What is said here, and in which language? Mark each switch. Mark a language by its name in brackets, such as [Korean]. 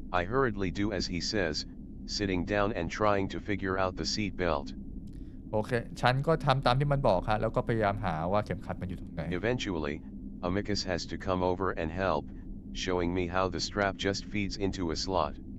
[English] I hurriedly do as he says, sitting down and trying to figure out the seat belt. [Thai] โอเคฉันก็ทำตามที่มันบอกครับแล้วก็พยายามหาว่าเข็มขัดมันอยู่ตรงไหน [English] Eventually, Amicus has to come over and help, showing me how the strap just feeds into a slot.